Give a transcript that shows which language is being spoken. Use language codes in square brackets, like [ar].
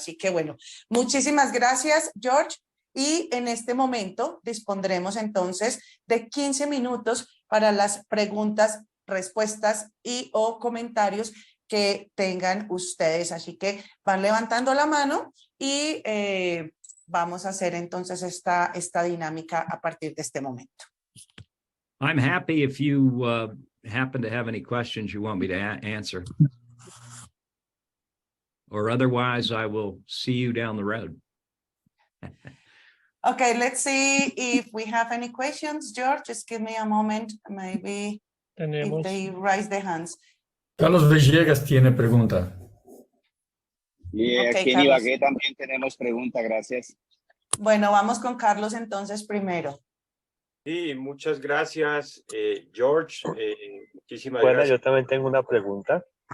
[es] Así que bueno, muchísimas gracias, George. Y en este momento dispondremos entonces de 15 minutos para las preguntas, respuestas y o comentarios que tengan ustedes. Así que van levantando la mano y vamos a hacer entonces esta dinámica a partir de este momento. [en] I'm happy if you happen to have any questions you want me to answer. Or otherwise, I will see you down the road. Okay, let's see if we have any questions. George, just give me a moment, maybe if they raise their hands. [es] Carlos Villegas tiene pregunta. Y Ok, aquí en Carlos. Ibagué también tenemos pregunta, gracias. Bueno, vamos con Carlos entonces primero. Sí, muchas gracias, George. Muchísimas Bueno, gracias. yo también tengo una pregunta.